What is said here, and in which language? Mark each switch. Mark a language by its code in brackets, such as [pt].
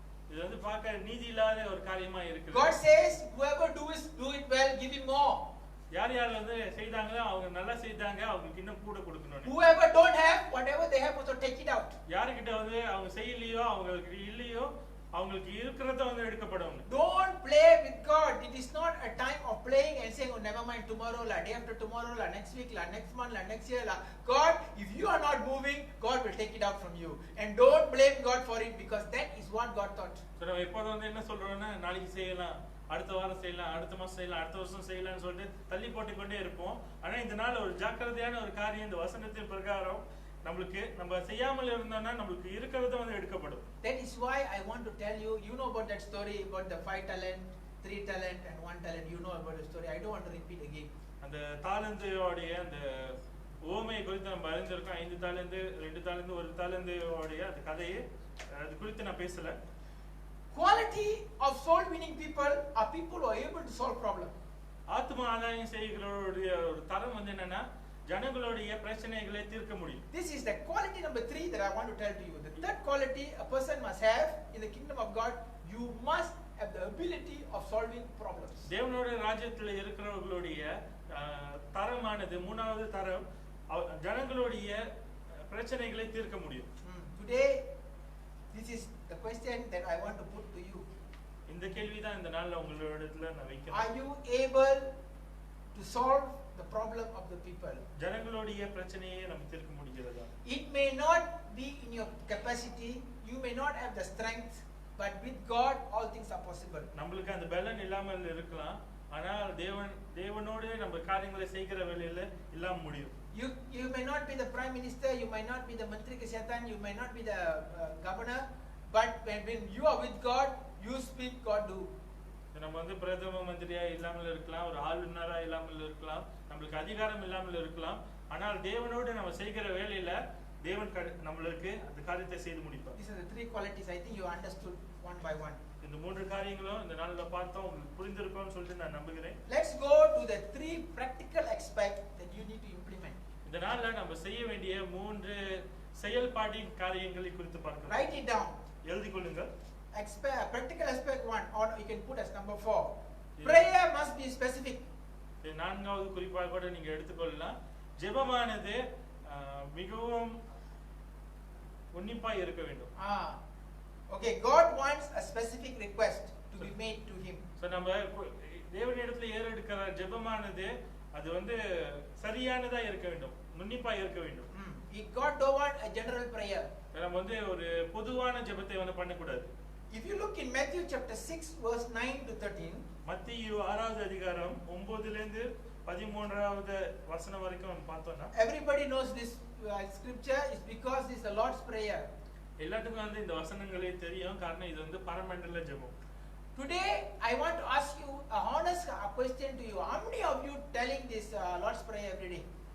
[ta] இது வந்து பார்க்க நீதி இல்லாத ஒரு காரியமா இருக்கு. [en] God says whoever do it well, give him more. [ta] யார் வந்து செய்தாங்களோ அவங்க நல்லா செய்தாங்க, அவங்களுக்கு இன்னும் கூட கொடுக்கணும். [en] Whoever don't have, whatever they have, also take it out. [ta] யார்கிட்ட வந்து அவங்க செய்யலையோ, அவங்களுக்கு இல்லையோ, அவங்களுக்கு இருக்கிறத வந்து எடுக்கப்படும். [en] Don't play with God. It is not a time of playing and saying, oh never mind, tomorrow la, day after tomorrow la, next week la, next month la, next year la. God, if you are not moving, God will take it out from you. And don't blame God for it, because that is what God thought. [ta] So நம்ம எப்போது வந்து என்ன சொல்றோம்னா, நாளைக்கு செய்யலாம், அடுத்த வாரம் செய்யலாம், அடுத்த மாசம் செய்யலாம், அடுத்த வருஷம் செய்யலாம்னு சொல்லிட்டு தள்ளி போட்டுக்கொண்டே இருப்போம். ஆனா இந்த நாள் ஒரு ஜாக்கிரதையான ஒரு காரியம், இந்த வசனத்தின் பிரகாரம் நம்மளுக்கு நம்ம செய்யாமல் இருந்தோம்னா நம்மளுக்கு இருக்கிறத வந்து எடுக்கப்படும். [en] That is why I want to tell you, you know about that story about the 5 talent, 3 talent and 1 talent. You know about the story. I don't want to repeat again. [ta] அந்த தாளந்துடைய அந்த ஓமையை குறித்து நம்ம அறிந்திருக்கோம். 5 தாளந்து, 2 தாளந்து, 1 தாளந்துடைய அந்த கதையை அது குறித்து நான் பேசல. [en] Quality of soul winning people are people who are able to solve problem. [ta] ஆத்ம ஆதாயம் செய்கிறவருடைய ஒரு தரம் வந்து என்னன்னா, ஜனங்களுடைய பிரச்சனைகளை தீர்க்க முடியும். [en] This is the quality number 3 that I want to tell to you. The third quality a person must have in the kingdom of God, you must have the ability of solving problems. [ta] தேவனுடைய ராஜ்யத்தில் இருக்கிறவர்களுடைய தரமானது, மூணாவது தரம், ஜனங்களுடைய பிரச்சனைகளை தீர்க்க முடியும். [en] Today this is the question that I want to put to you. [ta] இந்த கேள்விதான் இந்த நாள்ல உங்களிடத்துல நான் வைக்கிறேன். [en] Are you able to solve the problem of the people? [ta] ஜனங்களுடைய பிரச்சனையை நம்ம தீர்க்க முடிகிறதா? [en] It may not be in your capacity, you may not have the strength, but with God all things are possible. [ta] நம்மளுக்கு அந்த பலன் இல்லாமல் இருக்கலாம், ஆனால் தேவனோடு நம்ம காரியங்களை செய்கிற வேளையில எல்லாம் முடியும். [en] You may not be the prime minister, you may not be the [ms] mantri kesehatan, [en] you may not be the governor, but when you are with God, you speak, God do. [ta] நம்ம வந்து பிரதம மந்திரியா இல்லாமல் இருக்கலாம், ஒரு ஆளுநரா இல்லாமல் இருக்கலாம், நம்மளுக்கு அதிகாரம் இல்லாமல் இருக்கலாம், ஆனால் தேவனோடு நம்ம செய்கிற வேளையில தேவன் நம்மளுக்கு அந்த காரியத்தை செய்து முடிப்பார். [en] These are the three qualities I think you understood one by one. [ta] இந்த மூன்று காரியங்களும் இந்த நாள்ல பார்த்தோம், உங்களுக்கு புரிந்திருக்கும்னு சொல்லிட்டு நான் நம்புகிறேன். [en] Let's go to the three practical aspects that you need to implement. [ta] இந்த நாள்ல நம்ம செய்ய வேண்டிய மூன்று செயல்பாட்டின் காரியங்களை குறித்து பார்க்கலாம். [en] Write it down. [ta] எழுதி கொள்ளுங்கள். [en] Practical aspect 1, or you can put as number 4. Prayer must be specific. [ta] நான்காவது குறிப்பாக கூட நீங்க எடுத்துக்கொள்ளலாம். ஜெபமானது மிகவும் உன்னிப்பாய் இருக்க வேண்டும். [en] Okay, God wants a specific request to be made to him. [ta] So நம்ம தேவனிடத்தில் ஏறெடுக்கிற ஜெபமானது அது வந்து சரியானதா இருக்க வேண்டும், உன்னிப்பாய் இருக்க வேண்டும். [en] God don't want a general prayer. [ta] நம்ம வந்து ஒரு பொதுவான ஜெபத்தை வந்து பண்ண கூடாது. [en] If you look in Matthew chapter 6 verse 9 to 13, [ta] மத்தேயு 6வது அதிகாரம் 9 ல இருந்து 13வது வசனம் வரைக்கும் நம்ம பார்த்தோம்னா, [en] everybody knows this scripture is because this is the Lord's prayer. [ta] எல்லாத்துக்கும் வந்து இந்த வசனங்களே தெரியும், காரணம் இது வந்து பரமண்டல ஜெபம். [en] Today I want to ask you a honest question to you. How many of you telling this Lord's prayer every day?